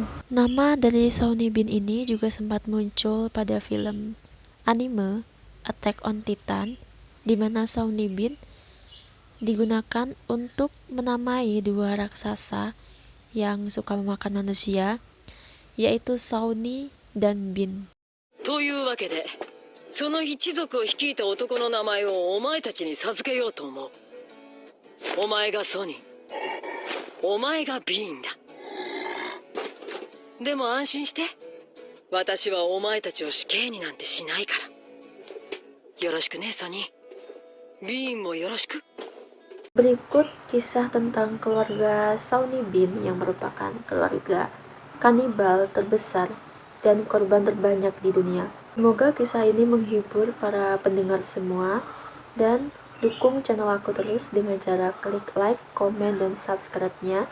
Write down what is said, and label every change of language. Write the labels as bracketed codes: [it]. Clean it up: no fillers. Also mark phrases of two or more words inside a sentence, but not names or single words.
[id] Nama dari Sauni Bin ini juga sempat muncul pada film anime Attack on Titan, di mana Sauni Bin digunakan untuk menamai dua raksasa yang suka memakan manusia, yaitu Sauni dan Bin. [ja] というわけで、その一族を率いた男の名前をお前たちに授けようと思う。お前がソニー、お前がビーンだ。でも安心して、私はお前たちを死刑になんてしないから。よろしくね、ソニー。ビーンもよろしく。 [id] Berikut kisah tentang keluarga Sauni Bin yang merupakan keluarga kanibal terbesar dan korban terbanyak di dunia. Semoga kisah ini menghibur para pendengar semua, dan dukung channel aku terus dengan cara klik like, komen, dan subscribe-nya.